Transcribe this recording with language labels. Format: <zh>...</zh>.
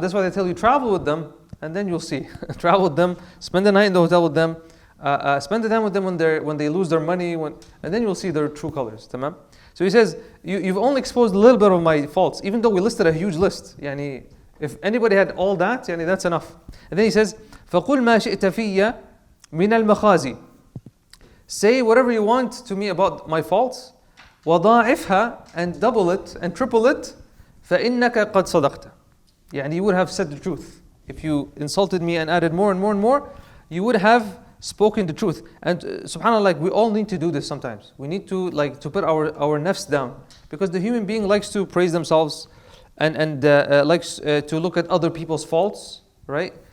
<en>That's why they tell you travel with them, and then you'll see. Travel with them, spend the night in the hotel with them, spend the time with them when they lose their money, and then you'll see their true colors. Tamam? So he says, you've only exposed a little bit of my faults, even though we listed a huge list. If anybody had all that, that's enough. And then he says,</en> <ar>فَقُلْ مَا شِئْتَ فِيَّ مِنَ الْمَخَازِي.</ar> <en>Say whatever you want to me about my faults, وَضَاعِفْهَا, and double it and triple it,</en> <ar>فَإِنَّكَ قَدْ صَدَقْتَ.</ar> <en>You would have said the truth. If you insulted me and added more and more and more, you would have spoken the truth. And subhanAllah, we all need to do this sometimes. We need to to put our nafs down, because the human being likes to praise themselves and likes to look at other people's faults, right?</en>